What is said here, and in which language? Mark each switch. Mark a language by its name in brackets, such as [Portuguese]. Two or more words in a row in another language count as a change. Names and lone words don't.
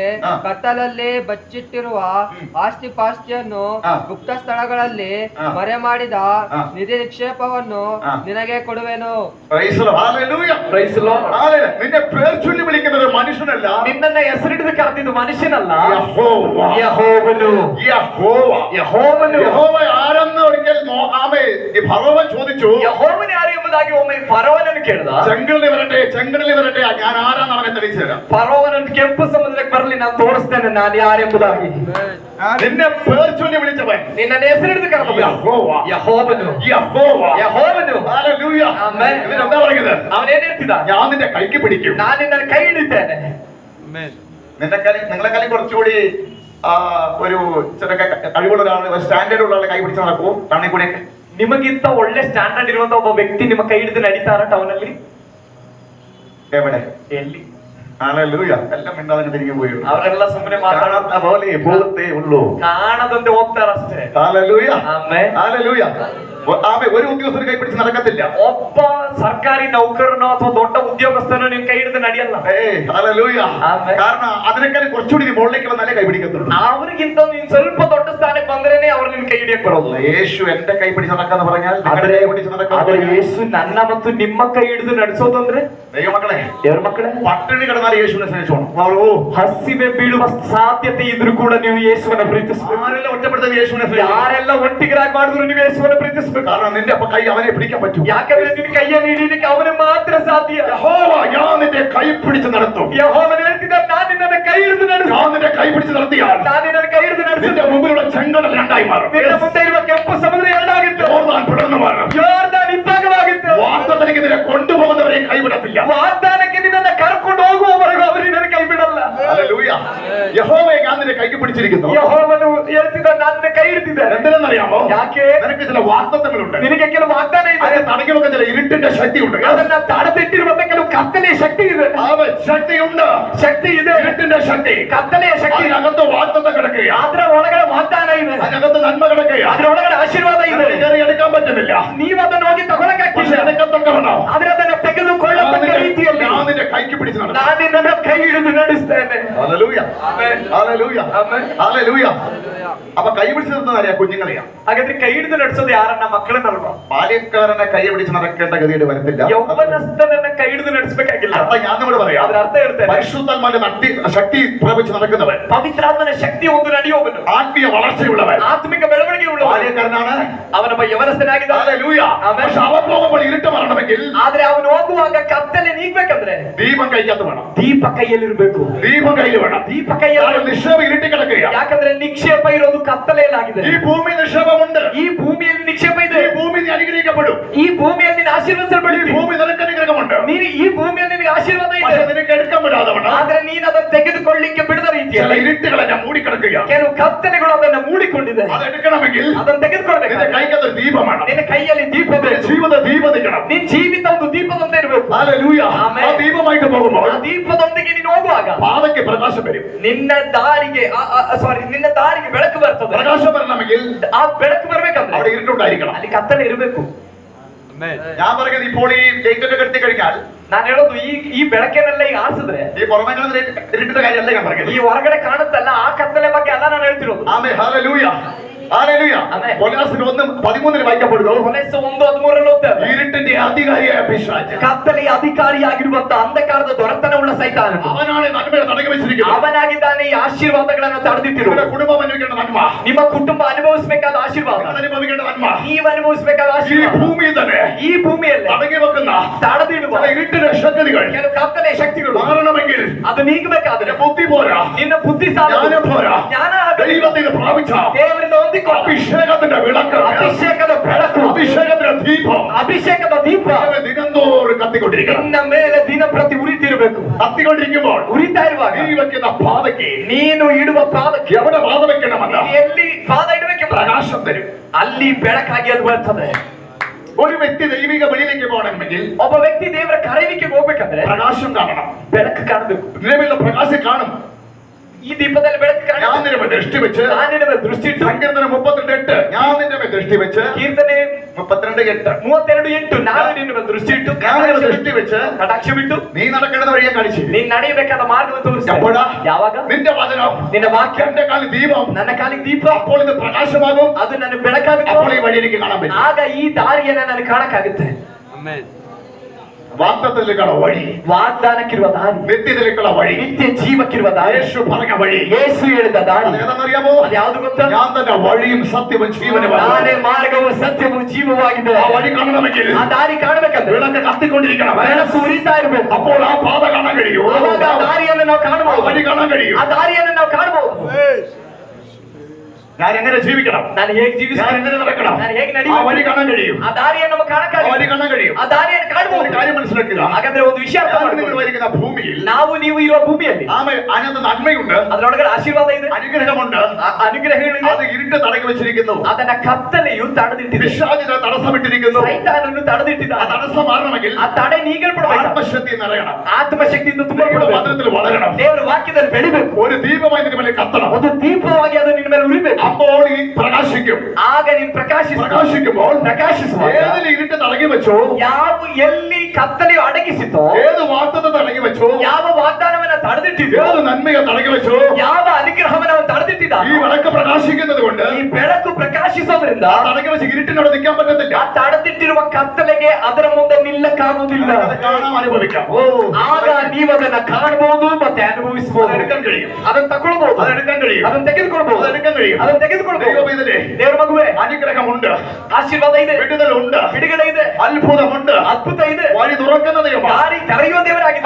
[Kannada] ಹಾ. ಕತ್ತಲಲ್ಲಿ ಬಚ್ಚಿಟ್ಟಿರುವ ಆಸ್ತಿ ಪಾಸ್ತಿಯನ್ನು ಹಾ. ಗುಪ್ತ ಸ್ಥಳಗಳಲ್ಲಿ ಹಾ. ಮರೆ ಮಾಡಿದ ಹಾ. ನಿಧಿ ನಿಕ್ಷೇಪವನ್ನು ಹಾ. ನಿನಗೆ ಕೊಡುವೆನು. [English] Praise the Hallelujah. Praise the Lord. [Malayalam] ഹല്ലേലൂയ. നിന്നെ പേർ ചൊല്ലി വിളിക്കുന്നത് മനുഷ്യനല്ല. [Kannada] ನಿನ್ನನ್ನ ಹೆಸರಿಡಿದು ಕರೆದಿದ್ದು ಮನುಷ್ಯನಲ್ಲ. [Malayalam] യഹോവ. [Kannada] ಯೆಹೋವನು. [Malayalam] യഹോവ. [Kannada] ಯೆಹೋವನು. [Malayalam] യഹോവ ആരെന്ന് ഒരിക്കൽ ആമേ ഈ ഫറവോൻ ചോദിച്ചു. [Kannada] ಯೆಹೋವನು ಯಾರು ಎಂಬುದಾಗಿ ಒಮ್ಮೆ ಫರೋವನನ್ನು ಕೇಳಿದ. [Malayalam] ചെങ്കടലിൽ വരട്ടെ ചെങ്കടലിൽ വരട്ടെ ഞാൻ ആരാന്ന് അവനെ തെളിയിച്ചു തരാം. [Kannada] ಫರೋವನನ್ನು ಕೆಂಪು ಸಮುದ್ರಕ್ಕೆ ಬರಲಿ ನಾನು ತೋರಿಸ್ತೇನೆ ನಾನು ಯಾರೆಂಬುದಾಗಿ. [Malayalam] നിന്നെ പേർ ചൊല്ലി വിളിച്ചവൻ [Kannada] ನಿನ್ನನ್ನ ಹೆಸರಿಡಿದು ಕರೆದವನು [Malayalam] യഹോവ. [Kannada] ಯೆಹೋವನು. [Malayalam] യഹോവ. [Kannada] ಯೆಹೋವನು. [Malayalam] ഹല്ലേലൂയ. ആമേൻ. ഇതിനെന്താ പറയുന്നത്? [Kannada] ಅವನೇನ್ ಹೇಳ್ತಿದ್ದ? [Malayalam] ഞാൻ നിന്റെ കൈക്ക് പിടിക്കും. [Kannada] ನಾನು ನಿನ್ನ ಕೈ ಹಿಡಿತೇನೆ. [Malayalam] നിങ്ങളെ കളി കുറച്ചുകൂടി ഒരു ചില കഴിവുള്ള ഒരാൾ സ്റ്റാൻഡേർഡ് ഉള്ള ആളെ കൈ പിടിച്ച് നടക്കൂ ടൗണിൽ കൂടെയൊക്കെ. [Kannada] ನಿಮಗಿಂತ ಒಳ್ಳೆ ಸ್ಟ್ಯಾಂಡರ್ಡ್ ಇರುವಂತ ಒಬ್ಬ ವ್ಯಕ್ತಿ ನಿಮ್ಮ ಕೈ ಹಿಡಿದು ನಡೀತಾರ ಟೌನ್ ಅಲ್ಲಿ? [Malayalam] എവിടെ? [Kannada] ಎಲ್ಲಿ? [Malayalam] ഹല്ലേലൂയ. എല്ലാം മിണ്ടാതെ തിരികെ പോയി. [Kannada] ಅವರೆಲ್ಲ ಸುಮ್ಮನೆ ಮಾತಾಡ [Malayalam] കാണാത്ത പോലെ പോകത്തേ ഉള്ളൂ. [Kannada] ಕಾಣದಂತೆ ಹೋಗ್ತಾರಷ್ಟೇ. [Malayalam] ഹല്ലേലൂയ. [Kannada] ಆಮೆನ್. [Malayalam] ഹല്ലേലൂയ. ഒരു ഉദ്യോഗസ്ഥന് കൈ പിടിച്ച് നടക്കത്തില്ല. [Kannada] ಒಬ್ಬ ಸರ್ಕಾರಿ ನೌಕರನೋ ಅಥವಾ ದೊಡ್ಡ ಉದ್ಯೋಗಸ್ಥನೋ ನಿನ್ ಕೈ ಹಿಡಿದು ನಡೆಯಲ್ಲ. [Malayalam] ഹല്ലേലൂയ. ആമേൻ. കാരണം അതിനേക്കാൾ കുറച്ചുകൂടി നീ മുകളിലേക്ക് വന്നാലേ കൈ പിടിക്കത്തുള്ളൂ. [Kannada] ಅವ್ರಿಗಿಂತ ನೀನ್ ಸ್ವಲ್ಪ ದೊಡ್ಡ ಸ್ಥಾನಕ್ಕೆ ಬಂದ್ರೇನೆ ಅವ್ರು ನಿನ್ ಕೈ ಹಿಡಿಯಕ್ ಬರೋದು. [Malayalam] യേശു എന്റെ കൈ പിടിച്ച് നടക്കാന്ന് പറഞ്ഞാൽ നിങ്ങളുടെ കൈ പിടിച്ച് [Kannada] ಆದ್ರೆ [Malayalam] നടക്കാന്ന് [Kannada] ಯೇಸು ನನ್ನ ಮತ್ತು ನಿಮ್ಮ ಕೈ ಹಿಡಿದು ನಡೆಸೋದು ಅಂದ್ರೆ [Malayalam] ദൈവമക്കളെ [Kannada] ದೇವ್ರ ಮಕ್ಕಳೇ, [Malayalam] പട്ടിണി കിടന്നാൽ യേശുവിനെ സ്നേഹിച്ചോണം. [Kannada] ಹಸಿವೆ ಬೀಳುವ ಸಾಧ್ಯತೆ ಇದ್ರೂ ಕೂಡ ನೀವು ಯೇಸುವನ್ನ ಪ್ರೀತಿಸಬೇಕು. [Malayalam] ആരെല്ലാം ഒറ്റപ്പെടുത്താൻ യേശുവിനെ സ്നേഹിക്കണം. [Kannada] ಯಾರೆಲ್ಲ ಒಟ್ಟಿಗಿರಾಗಿ ಮಾಡಿದ್ರು ನೀವು ಯೇಸುವನ್ನ ಪ್ರೀತಿಸಬೇಕು. [Malayalam] കാരണം നിന്റെ അപ്പൊ കൈ അവനെ പിടിക്കാൻ പറ്റും. [Kannada] ಯಾಕಂದ್ರೆ ನಿನ್ನ ಕೈಯನ್ನು ಹಿಡಿಯಲಿಕ್ಕೆ ಅವನೇ ಮಾತ್ರ ಸಾಧ್ಯ. [Malayalam] യഹോവ ഞാൻ നിന്റെ കൈ പിടിച്ച് നടത്തും. [Kannada] ಯೆಹೋವನು ಹೇಳ್ತಿದ್ದಾನೆ, ನಾನು ನಿನ್ನ ಕೈ ಹಿಡಿದು ನಡೆಸು. [Malayalam] ഞാൻ നിന്റെ കൈ പിടിച്ച് നടത്തിയാൽ [Kannada] ನಾನು ನಿನ್ನ ಕೈ ಹಿಡಿದು [Malayalam] നിന്റെ [Kannada] ನಡೆಸಿದ್ರೆ [Malayalam] മുമ്പിലുള്ള ചെങ്കടൽ രണ്ടായി മാറും. [Kannada] ನಿನ್ನ ಮುಂದೆ ಇರುವ ಕೆಂಪು ಸಮುದ್ರ ಎರಡಾಗಿತ್ತು. [Malayalam] യോർദാൻ പിളർന്നു മാറും. [Kannada] ಯೋರ್ದಾನ್ ಇಬ್ಬಾಗವಾಗಿತ್ತು. [Malayalam] വാഗ്ദത്തത്തിലേക്ക് നിന്നെ കൊണ്ടുപോകുന്നവരെ കൈവിടത്തില്ല. [Kannada] ವಾಗ್ದಾನಕ್ಕೆ ನಿನ್ನನ್ನು ಕರ್ಕೊಂಡು ಹೋಗುವವರೆಗೂ ಅವರು ನಿನ್ನನ್ನು ಕೈ ಬಿಡಲ್ಲ. [Malayalam] ഹല്ലേലൂയ. യഹോവയെ ഞാൻ നിന്റെ കൈക്ക് പിടിച്ചിരിക്കുന്നു. [Kannada] ಯೆಹೋವನು ಹೇಳ್ತಿದ್ದ ನಾನು ನಿನ್ನ ಕೈ ಹಿಡಿದಿದ್ದೇನೆ. [Malayalam] എന്തിനെന്നറിയാമോ? [Kannada] ಯಾಕೆ? [Malayalam] നിനക്ക് ചില വാഗ്ദത്തങ്ങളുണ്ട്. [Kannada] ನಿನಗೆ ಕೆಲವು ವಾಗ್ದಾನ ಇದೆ. [Malayalam] അതിനെ തടഞ്ഞു വെക്കാൻ ചില ഇരുട്ടിന്റെ ശക്തിയുണ്ട്. [Kannada] ಅದನ್ನ ತಡೆದಿಟ್ಟಿರುವಂತ ಕೆಲವು ಕತ್ತಲೆಯ ಶಕ್ತಿ ಇದೆ. [Malayalam] ശക്തിയുണ്ട്, [Kannada] ಶಕ್ತಿ ಇದೆ. [Malayalam] ഇരുട്ടിന്റെ ശക്തി, [Kannada] ಕತ್ತಲೆಯ ಶಕ್ತಿ. [Malayalam] അതിനകത്ത് വാഗ്ദത്തം കിടക്കുക, [Kannada] ಅದರ ಒಳಗಡೆ ವಾಗ್ದಾನ ಇದೆ. [Malayalam] അതിനകത്ത് നന്മ കിടക്കുക, [Kannada] ಅದರೊಳಗಡೆ ಆಶೀರ್ವಾದ ಇದೆ. [Malayalam] കയറി എടുക്കാൻ പറ്റുന്നില്ല. [Kannada] ನೀವು ಅದನ್ನು ಹೋಗಿ ತಗೊಳಕ್ಕಾಗ್ತಿಲ್ಲ. ಆದ್ರೆ ಅದನ್ನ ತೆಗೆದುಕೊಳ್ಳತಕ್ಕ ರೀತಿಯಲ್ಲಿ [Malayalam] ഞാൻ നിന്റെ കൈക്ക് പിടിച്ച് നടക്കും. [Kannada] ನಾನು ನಿನ್ನನ್ನು ಕೈ ಹಿಡಿದು ನಡೆಸ್ತೇನೆ. [Malayalam] ഹല്ലേലൂയ, [Kannada] ಆಮೆನ್. [Malayalam] ഹല്ലേലൂയ, [Kannada] ಆಮೆನ್. [Malayalam] ഹല്ലേലൂയ. അപ്പൊ കൈ പിടിച്ച് നിർത്തുന്നത് ആരെയാ? കുഞ്ഞുങ്ങളെയാ. [Kannada] ಹಾಗಾದ್ರೆ ಕೈ ಹಿಡಿದು ನಡೆಸೋದು ಯಾರನ್ನ? ಮಕ್ಕಳನ್ನಲ್ವಾ? [Malayalam] ബാല്യക്കാരനെ കൈ പിടിച്ച് നടക്കേണ്ട ഗതിയുടെ വരത്തില്ല. [Kannada] ಯೌವನಸ್ಥನನ್ನ ಕೈ ಹಿಡಿದು ನಡೆಸಬೇಕಾಗಿಲ್ಲ. [Malayalam] അർത്ഥം ഞാൻ നമ്മോട് പറയാം. [Kannada] ಅದರ ಅರ್ಥ ಹೇಳ್ತೇನೆ. [Malayalam] പരിശുദ്ധാത്മാവിന്റെ ശക്തി പ്രാപിച്ച് നടക്കുന്നവൻ, [Kannada] ಪವಿತ್ರಾತ್ಮನ ಶಕ್ತಿ ಒಂದು ನಡೆಯುವವನು, [Malayalam] ആത്മീയ വളർച്ചയുള്ളവൻ, [Kannada] ಆತ್ಮಿಕ ಬೆಳವಣಿಗೆ ಉಳ್ಳವನು, [Malayalam] ബാല്യക്കാരനാണ്. [Kannada] ಅವನೊಬ್ಬ ಯವನಸ್ಥನಾಗಿದ್ದಾನೆ. [Malayalam] ഹല്ലേലൂയ. [Kannada] ಆಮೆನ್. [Malayalam] പക്ഷെ അവൻ പോകുമ്പോൾ ഇരുട്ട് മാറണമെങ്കിൽ [Kannada] ಆದ್ರೆ ಅವನು ಹೋಗುವಾಗ ಕತ್ತಲೆ ನೀಗ್ಬೇಕಂದ್ರೆ [Malayalam] ദീപം കൈക്കകത്ത് വേണം. [Kannada] ದೀಪ ಕೈಯಲ್ಲಿರ್ಬೇಕು. [Malayalam] ദീപം കയ്യിൽ വേണം. [Kannada] ದೀಪ ಕೈಯಲ್ಲಿ. [Malayalam] നിക്ഷേപം ഇരുട്ടി കിടക്കുക. [Kannada] ಯಾಕಂದ್ರೆ ನಿಕ್ಷೇಪ ಇರೋದು ಕತ್ತಲೆಯಲ್ಲಾಗಿದೆ. [Malayalam] ഈ ഭൂമി നിക്ഷേപമുണ്ട്. [Kannada] ಈ ಭೂಮಿಯಲ್ಲಿ ನಿಕ್ಷೇಪ ಇದೆ. [Malayalam] ഈ ഭൂമി നീ അനുഗ്രഹിക്കപ്പെടും. [Kannada] ಈ ಭೂಮಿಯಲ್ಲಿ ನೀನು [Malayalam] ഈ [Kannada] ಆಶೀರ್ವದಿಸಲ್ಪಡುತ್ತಿ. [Malayalam] ഭൂമി നിനക്ക് അനുഗ്രഹമുണ്ട്. [Kannada] ನೀನು ಈ ಭೂಮಿಯಲ್ಲಿ ನಿನಗೆ ಆಶೀರ್ವಾದ ಇದೆ. [Malayalam] പക്ഷെ നിനക്ക് എടുക്കാൻ വിടാതെ വേണം. [Kannada] ಆದ್ರೆ ನೀನು ಅದನ್ನು ತೆಗೆದುಕೊಳ್ಳಿಕ್ಕೆ ಬಿಡದ [Malayalam] ചില [Kannada] ರೀತಿಯಲ್ಲಿ [Malayalam] ഇരുട്ടുകളെ ഞാൻ മൂടിക്കിടക്കുക. [Kannada] ಕೆಲವು ಕತ್ತಲೆಗಳು ಅದನ್ನ ಮೂಡಿಕೊಂಡಿದೆ. [Malayalam] അതെടുക്കണമെങ്കിൽ [Kannada] ಅದನ್ನು ತೆಗೆದುಕೊಳ್ಬೇಕು. [Malayalam] നിന്റെ കൈക്കകത്ത് ദീപം വേണം. [Kannada] ನಿನ್ನ ಕೈಯಲ್ಲಿ ದೀಪ ಬೇಕು. [Malayalam] ജീവിത ദീപം നിൽക്കണം. [Kannada] ನಿನ್ ಜೀವಿತ ಒಂದು ದೀಪದಂತೆ ಇರಬೇಕು. [Malayalam] ഹല്ലേലൂയ. ആമേൻ. ആ ദീപമായിട്ട് പോകുമ്പോൾ [Kannada] ಆ ದೀಪದೊಂದಿಗೆ ನೀನು ಹೋಗುವಾಗ [Malayalam] പാതയ്ക്ക് പ്രകാശം വരും. [Kannada] ನಿನ್ನ ದಾರಿಗೆ ನಿನ್ನ ದಾರಿಗೆ ಬೆಳಕು ಬರ್ತದೆ. [Malayalam] പ്രകാശം വരണമെങ്കിൽ [Kannada] ಆ ಬೆಳಕು ಬರ್ಬೇಕಂದ್ರೆ [Malayalam] അവിടെ ഇരുട്ടുണ്ടായിരിക്കണം. [Kannada] ಅಲ್ಲಿ ಕತ್ತಲೆ ಇರಬೇಕು. [Malayalam] ഞാൻ പറയുന്നത് ഇപ്പോൾ ഈ ലൈറ്റൊക്കെ കെടുത്തി കഴിഞ്ഞാൽ [Kannada] ನಾನು ಹೇಳೋದು ಈ ಬೆಳಕನ್ನೆಲ್ಲ ಈಗ ಆರಿಸಿದ್ರೆ [Malayalam] ഈ പുറമേ കാണുന്ന ഇരുട്ടിന്റെ കാര്യമല്ല ഞാൻ പറയുന്നത്. [Kannada] ಈ ಹೊರಗಡೆ ಕಾಣುತ್ತಲ್ಲ ಆ ಕತ್ತಲೆ ಬಗ್ಗೆ ಅಲ್ಲ ನಾನು ಹೇಳ್ತಿರೋದು. [Malayalam] ആമേൻ. ഹല്ലേലൂയ, ഹല്ലേലൂയ. ആമേൻ. കൊലോസ്യർ 1:13 വായിക്കപ്പെടുന്നു. [Kannada] ಕೊಲೆಸ 1:13 ಓದ್ತೇವೆ. [Malayalam] ഇരുട്ടിന്റെ അധികാരിയായ പിശാച്, [Kannada] ಕತ್ತಲೆಯ ಅಧಿಕಾರಿಯಾಗಿರುವಂತ ಅಂಧಕಾರದ ದೊರೆತನವುಳ್ಳ ಸೈತಾನನು, [Malayalam] അവനാണ് നന്മയെ തടഞ്ഞു വെച്ചിരിക്കുന്നത്. [Kannada] ಅವನಾಗಿದ್ದಾನೆ ಈ ಆಶೀರ್ವಾದಗಳನ್ನು ತಡೆದಿಟ್ಟಿರುವ. [Malayalam] നിങ്ങളുടെ കുടുംബം അനുഭവിക്കേണ്ട നന്മ, [Kannada] ನಿಮ್ಮ ಕುಟುಂಬ ಅನುಭವಿಸಬೇಕಾದ ಆಶೀರ್ವಾದ, [Malayalam] നിങ്ങൾ അനുഭവിക്കേണ്ട നന്മ [Kannada] ನೀವು ಅನುಭವಿಸಬೇಕಾದ [Malayalam] ഈ [Kannada] ಆಶೀರ್ವಾದ [Malayalam] ഭൂമിയിൽ തന്നെ [Kannada] ಈ ಭೂಮಿಯಲ್ಲಿ [Malayalam] തടഞ്ഞു വെക്കുന്ന [Kannada] ತಡೆದಿಡುವ [Malayalam] ചില ഇരുട്ടിന്റെ ശക്തികൾ [Kannada] ಕೆಲವು ಕತ್ತಲೆಯ ಶಕ್ತಿಗಳು [Malayalam] മാറണമെങ്കിൽ [Kannada] ಅದು ನೀಗಬೇಕಾದ್ರೆ [Malayalam] ബുദ്ധി പോരാ, [Kannada] ನಿನ್ನ ಬುದ್ಧಿ ಸಾಲದು, [Malayalam] ജ്ഞാനം പോരാ, [Kannada] ಜ್ಞಾನ [Malayalam] ദൈവത്തിൽ പ്രാപിച്ച [Kannada] ದೇವರಿಂದ ಹೊಂದಿಕೊಂಡ [Malayalam] അഭിഷേകത്തിന്റെ വിളക്ക്, [Kannada] ಅಭಿಷೇಕದ ಬೆಳಕು, [Malayalam] അഭിഷേകത്തിന്റെ ദീപം [Kannada] ಅಭಿಷೇಕದ ದೀಪ [Malayalam] ദിനംതോറും കത്തിക്കൊണ്ടിരിക്കണം. [Kannada] ನಿನ್ನ ಮೇಲೆ ದಿನ ಪ್ರತಿ ಉರಿತಿರಬೇಕು. [Malayalam] കത്തിക്കൊണ്ടിരിക്കുമ്പോൾ [Kannada] ಉರಿತಾ ಇರುವಾಗ [Malayalam] നീ വെക്കുന്ന പാതയ്ക്ക് [Kannada] ನೀನು ಇಡುವ ಪಾದಕ್ಕೆ [Malayalam] എവിടെ പാത വെക്കണമെന്ന് [Kannada] ನೀನು ಎಲ್ಲಿ ಪಾದ ಇಡಬೇಕೆಂಬ [Malayalam] പ്രകാശം തരും. [Kannada] ಅಲ್ಲಿ ಬೆಳಕಾಗಿ ಅದು ಬರ್ತದೆ. [Malayalam] ഒരു വ്യക്തി ദൈവിക വെളിയിലേക്ക് പോകണമെങ്കിൽ [Kannada] ಒಬ್ಬ ವ್ಯಕ್ತಿ ದೇವರ ಕರೆಯುವಿಕೆಗೆ ಹೋಗ್ಬೇಕಂದ್ರೆ [Malayalam] പ്രകാശം കാണണം. [Kannada] ಬೆಳಕು ಕಾಣಬೇಕು. [Malayalam] നിലവിലുള്ള പ്രകാശം കാണും. [Kannada] ಈ ದೀಪದಲ್ಲಿ ಬೆಳಕು [Malayalam] ഞാൻ [Kannada] ಕಾಣಬೇಕು. [Malayalam] നിന്റെ മേൽ ദൃഷ്ടി വെച്ച്, [Kannada] ನಾನು ನಿನ್ನ ಮೇಲೆ ದೃಷ್ಟಿ ಇಟ್ಟು, [Malayalam] സങ്കീർത്തനം 32:8 ഞാൻ നിന്റെ മേൽ ദൃഷ്ടി വെച്ച്, [Kannada] ಕೀರ್ತನೆ 32:8 32:8 ನಾನು ನಿನ್ನ ಮೇಲೆ ದೃಷ್ಟಿ ಇಟ್ಟು, [Malayalam] ഞാൻ നിന്റെ ദൃഷ്ടി വെച്ച് [Kannada] ಕಟಾಕ್ಷ ಬಿಟ್ಟು [Malayalam] നീ നടക്കേണ്ടത് വഴിയെ കാണിച്ചു. [Kannada] ನೀನ್ ನಡೆಯಬೇಕಾದ ಮಾರ್ಗವನ್ನು ತೋರಿಸ್ತೇನೆ. [Malayalam] എപ്പോഴാ? [Kannada] ಯಾವಾಗ? [Malayalam] നിന്റെ വചനം [Kannada] ನಿನ್ನ ವಾಕ್ಯ [Malayalam] എന്റെ കാലിൽ ദീപം, [Kannada] ನನ್ನ ಕಾಲಿಗೆ ದೀಪ, [Malayalam] അപ്പോൾ ഇത് പ്രകാശമാകും. [Kannada] ಅದು ನನ್ನ ಬೆಳಕಾಗುತ್ತೆ. [Malayalam] അപ്പോൾ ഈ വഴി എനിക്ക് കാണാൻ പറ്റും. [Kannada] ಆಗ ಈ ದಾರಿಯನ್ನ ನಾನು ಕಾಣಕ್ಕಾಗುತ್ತೆ. [Malayalam] വാഗ്ദത്തത്തിലേക്കുള്ള വഴി, [Kannada] ವಾಗ್ದಾನಕ್ಕಿರುವ ದಾರಿ, [Malayalam] നിത്യത്തിലേക്കുള്ള വഴി, [Kannada] ನಿತ್ಯ ಜೀವಕ್ಕಿರುವ ದಾರಿ, [Malayalam] യേശു പറഞ്ഞ വഴി. [Kannada] ಯೇಸು ಹೇಳಿದ ದಾರಿ [Malayalam] അതേതാണെന്നറിയാമോ? [Kannada] ಅದು ಯಾವುದು ಗೊತ್ತಾ? [Malayalam] ഞാൻ തന്നെ വഴിയും സത്യവും ജീവനുമാണ്. [Kannada] ನಾನೇ ಮಾರ್ಗವು ಸತ್ಯವೂ ಜೀವವಾಗಿದೆ. [Malayalam] ആ വഴി കാണണമെങ്കിൽ [Kannada] ಆ ದಾರಿ ಕಾಣಬೇಕಂದ್ರೆ [Malayalam] വിളക്ക് കത്തിക്കൊണ്ടിരിക്കണം. [Kannada] ಬೆಳಕು ಉರಿತಾ ಇರಬೇಕು. [Malayalam] അപ്പോൾ ആ പാത കാണാൻ കഴിയൂ. [Kannada] ಆವಾಗ ಆ ದಾರಿಯನ್ನು ನಾವು [Malayalam] ആ [Kannada] ಕಾಣಬಹುದು. [Malayalam] വഴി കാണാൻ കഴിയും. [Kannada] ಆ ದಾರಿಯನ್ನು ನಾವು ಕಾಣಬಹುದು. [Malayalam] ഞാൻ എങ്ങനെ ജീവിക്കണം, [Kannada] ನಾನು ಹೇಗೆ [Malayalam] ഞാൻ [Kannada] ಜೀವಿಸಬೇಕು, [Malayalam] എങ്ങനെ നടക്കണം, [Kannada] ನಾನು ಹೇಗೆ [Malayalam] ആ വഴി [Kannada] ನಡೆಯಬೇಕು, [Malayalam] കാണാൻ കഴിയും. [Kannada] ಆ ದಾರಿಯನ್ನು നമുക്ക് [Malayalam] ആ വഴി [Kannada] ಕಾಣಕ್ಕಾಗುತ್ತೆ. [Malayalam] കാണാൻ കഴിയും. [Kannada] ಆ ದಾರಿಯನ್ನು [Malayalam] ഒരു [Kannada] ಕಾಣಬಹುದು. [Malayalam] കാര്യം മനസ്സിലാക്കുക, [Kannada] ಹಾಗಾದ್ರೆ ಒಂದು ವಿಷಯ ಅರ್ಥ [Malayalam] ഞാൻ നിങ്ങൾ [Kannada] ಮಾಡ್ಕೊಳ್ಳಿ. [Malayalam] വരിക്കുന്ന ഭൂമിയിൽ [Kannada] ನಾವು ನೀವು ಇರುವ ಭೂಮಿಯಲ್ಲಿ [Malayalam] അതിനകത്ത് നന്മയുണ്ട്, [Kannada] ಅದರೊಳಗಡೆ ಆಶೀರ್ವಾದ ಇದೆ, [Malayalam] അനുഗ്രഹമുണ്ട്. [Kannada] ಅನುಗ್ರಹಗಳಿದೆ. [Malayalam] അത് ഇരുട്ട് തടഞ്ഞു വെച്ചിരിക്കുന്നു. [Kannada] ಅದನ್ನ ಕತ್ತಲೆಯು ತಡೆದಿಟ್ಟಿದೆ. [Malayalam] പിശാചിനെ തടസ്സമിട്ടിരിക്കുന്നു. [Kannada] ಸೈತಾನನ್ನು ತಡೆದಿಟ್ಟಿದ. [Malayalam] ആ തടസ്സം മാറണമെങ്കിൽ [Kannada] ಆ ತಡೆ ನೀಗಲ್ಪಡಬೇಕು. [Malayalam] ആത്മശക്തി നിറയണം. [Kannada] ಆತ್ಮಶಕ್ತಿಯಿಂದ [Malayalam] ദൈവ [Kannada] ತುಂಬಲ್ಪಡಬೇಕು. [Malayalam] വചനത്തിൽ വളരണം. [Kannada] ದೇವರ ವಾಕ್ಯದಲ್ಲಿ ಬೆಳಿಬೇಕು. [Malayalam] ഒരു ദീപമായി നിന്റെ മേലെ കത്തണം. [Kannada] ಒಂದು ದೀಪವಾಗಿ ಅದು ನಿನ್ನ ಮೇಲೆ ಉರಿಬೇಕು. [Malayalam] അപ്പോൾ ഈ പ്രകാശിക്കും. [Kannada] ಆಗ ನೀನು [Malayalam] പ്രകാശിക്കുമ്പോൾ [Kannada] ಪ್ರಕಾಶಿಸುವಾಗ [Malayalam] ഏതിൽ ഇരുട്ട് തടങ്ങി വെച്ചോ, [Kannada] ಯಾವ ಎಲ್ಲಿ ಕತ್ತಲೆಯು ಅಡಗಿಸಿತೋ, [Malayalam] ഏത് വാഗ്ദത്തം തടങ്ങി വെച്ചോ, [Kannada] ಯಾವ ವಾಗ್ದಾನವನ್ನ ತಡೆದಿಟ್ಟಿದೋ, [Malayalam] ഏത് നന്മയെ തടങ്ങി വെച്ചോ, [Kannada] ಯಾವ ಅನುಗ್ರಹವನ್ನ ಅವನು ತಡೆದಿಟ್ಟಿದ, [Malayalam] ഈ വിളക്ക് പ്രകാശിക്കുന്നത് കൊണ്ട് [Kannada] ಈ ಬೆಳಕು ಪ್ರಕಾಶಿಸೋದ್ರಿಂದ [Malayalam] ആ തടങ്ങി വെച്ച് ഇരുട്ടിനോട് നിൽക്കാൻ പറ്റത്തില്ല. [Kannada] ಆ ತಡೆದಿಟ್ಟಿರುವ ಕತ್ತಲೆಗೆ ಅದರ ಮುಂದೆ ನಿಲ್ಲಕ್ಕಾಗುವುದಿಲ್ಲ. [Malayalam] അത് കാണാൻ അനുഭവിക്കാം. [Kannada] ಆಗ ನೀವು ಅದನ್ನ ಕಾಣಬಹುದು ಮತ್ತೆ ಅನುಭವಿಸಬಹುದು. [Malayalam] അതെടുക്കാൻ കഴിയും. [Kannada] ಅದನ್ನ ತಗೊಳ್ಬಹುದು, [Malayalam] അതെടുക്കാൻ കഴിയും. [Kannada] ಅದನ್ನ ತೆಗೆದುಕೊಳ್ಬಹುದು, [Malayalam] അതെടുക്കാൻ കഴിയും. [Kannada] ಅದನ್ನ ತೆಗೆದುಕೊಳ್ಬಹುದು. [Malayalam] ദൈവമേ, [Kannada] ದೇವರ ಮಗುವೆ, [Malayalam] അനുഗ്രഹമുണ്ട്, [Kannada] ಆಶೀರ್ವಾದ ಇದೆ, [Malayalam] വിടുതലുണ്ട്, [Kannada] ಬಿಡುಗಡೆ ಇದೆ, [Malayalam] അത്ഭുതമുണ്ട്, [Kannada] ಅದ್ಭುತ ಇದೆ, [Malayalam] വഴി തുറക്കുന്ന ദൈവമാണ്. [Kannada] ದಾರಿ ತೆರೆಯುವ ದೇವರಾಗಿದ್ದಾನೆ.